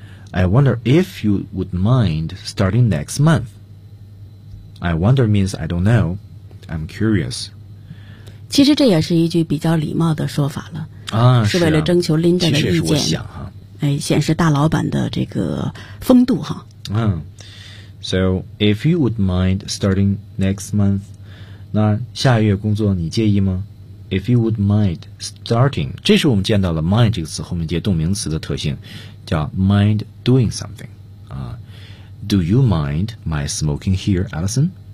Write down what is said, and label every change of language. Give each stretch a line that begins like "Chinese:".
English: I wonder if you would mind starting next month. I wonder means I don't know. I'm curious.
Chinese: 其实这也是一句比较礼貌的说法了。啊，是为了征求 Linda 的意见。其实是我想哈，哎，显示大老板的这个风度哈。嗯。
English: So if you would mind starting next month.
Chinese: 那下一月工作你介意吗 ？
English: If you would mind starting，
Chinese: 这是我们见到了 mind 这个词后面接动名词的特性，叫
English: mind doing something。 Do you mind my smoking here, Allison?